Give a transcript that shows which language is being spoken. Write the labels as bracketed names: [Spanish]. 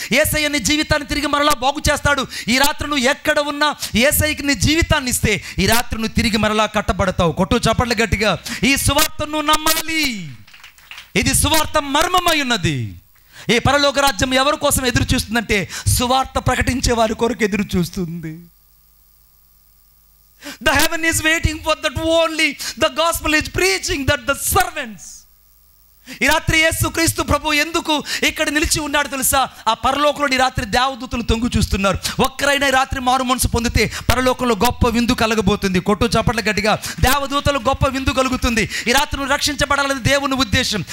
[Telugu] యేసయ్య నీ జీవితాన్ని తిరిగి మరలా బాగు చేస్తాడు. ఈ రాత్రి నువ్వు ఎక్కడ ఉన్నా యేసయ్యకి నీ జీవితాన్ని ఇస్తే ఈ రాత్రి నువ్వు తిరిగి మరలా కట్టబడతావు. కొట్టు చప్పట్లు గట్టిగా. ఈ సువార్తను నువ్వు నమ్మాలి. ఇది సువార్త మర్మమై ఉన్నది. ఈ పరలోక రాజ్యం ఎవరి కోసం ఎదురు చూస్తుందంటే, సువార్త ప్రకటించే వారి కొరకు ఎదురు చూస్తుంది. [English] The heaven is waiting for that only the gospel is preaching, that the servants. [Telugu] ఈ రాత్రి యేసుక్రీస్తు ప్రభు ఎందుకు ఇక్కడ నిలిచి ఉన్నాడు తెలుసా? ఆ పరలోకంలో ఈ రాత్రి దేవదూతలు తొంగు చూస్తున్నారు. ఒక్కరైనా ఈ రాత్రి మారు మనసు పొందితే పరలోకంలో గొప్ప విందు కలగబోతుంది. కొట్టు చప్పట్ల గట్టిగా. దేవదూతలు గొప్ప విందు కలుగుతుంది. ఈ రాత్రి నువ్వు రక్షించబడాలని దేవుని ఉద్దేశం.